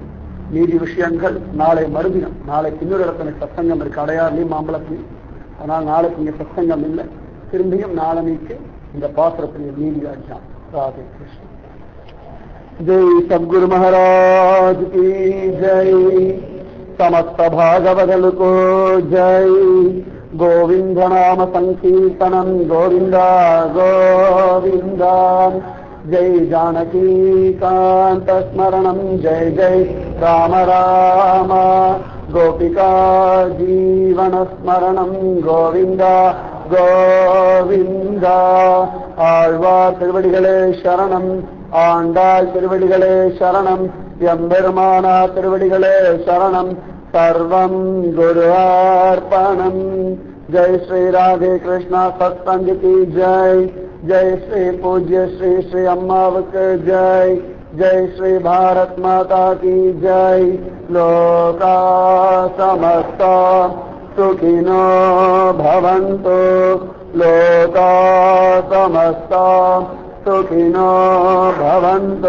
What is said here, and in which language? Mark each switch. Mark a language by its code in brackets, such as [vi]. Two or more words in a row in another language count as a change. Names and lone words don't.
[ta] நீதி விஷயங்கள் நாளை மறுதினம், நாளைக்கு இன்னொரு இடத்துல சத்சங்கம் இருக்கு அடையாறுலையும் மாம்பழத்திலையும். ஆனால் நாளைக்கு இங்க சத்சங்கம் இல்லை. திரும்பியும் நாளனைக்கு இந்த பாசுரத்தின் நீதி ராஜ்யம். [hi] ராதே கிருஷ்ணன். जय सद्गुरु महाराज की जय. समस्त भागवदलु को जय. [sa] गोविंद नाम संकीर्तनम गोविंदा गोविंदा. जय जानकी कांत स्मरणम जय जय राम राम. गोपिका जीवन स्मरणम गोविंदा கோவிந்தா. [ta] ஆழ்வார் திருவடிகளே சரணம், ஆண்டாள் திருவடிகளே சரணம், எம்பெருமானா திருவடிகளே சரணம். [sa] सर्वं गुरु अर्पणम्. [hi] जय श्री राधे कृष्णा सत्संग की जय. [ta] ஜெய் ஸ்ரீ பூஜ்ய ஸ்ரீ ஸ்ரீ அம்மாவுக்கு ஜெய். [hi] जय श्री भारत माता की जय. [sa] लोका समस्ता सुखिनो भवन्तु. लोका समस्ता सुखिनो भवन्तु.